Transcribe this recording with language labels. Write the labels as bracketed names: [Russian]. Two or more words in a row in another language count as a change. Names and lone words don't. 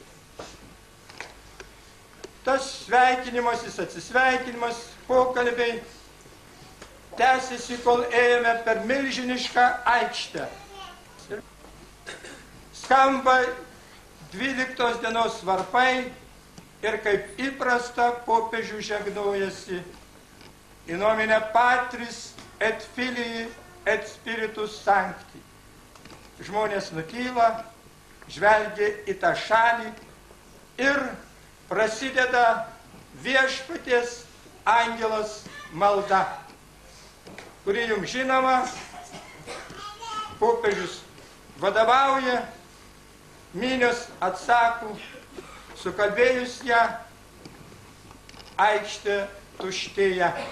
[Lithuanian] Tas sveikinimasis, atsisveikinimas, pokalbiai tęsiasi, kol ėjome per milžinišką aikštę. Skamba 12 dienos varpai ir kaip įprasta popiežių žegnojasi [Latin] in nomine Patris et Filii et Spiritus Sancti. [Lithuanian] Žmonės nutyla, žvelgia į tą šalį ir prasideda viešpaties angelas malda, kuri jums žinoma, popiežius vadovauja, minios atsako, sukalbėjus ją, aikštė tuštėja.